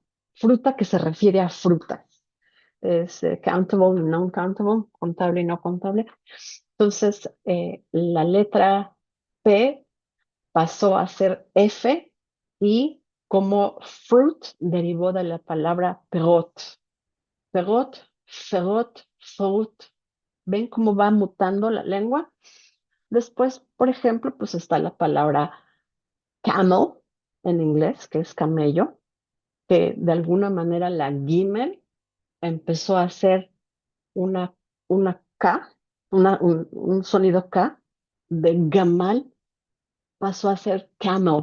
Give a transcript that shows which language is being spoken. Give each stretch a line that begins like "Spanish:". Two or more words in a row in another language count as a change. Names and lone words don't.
Spanish: Fruta que se refiere a frutas. Es countable y
English: non countable,
Spanish: contable y no contable. Entonces, la letra P pasó a ser F y como fruit derivó de la palabra perot. Perot, ferot, fruit. ¿Ven cómo va mutando la lengua? Después, por ejemplo, pues está la palabra camel en inglés, que es camello, que de alguna manera la Gimel empezó a hacer una, una K, un sonido K, de gamal pasó a ser camel.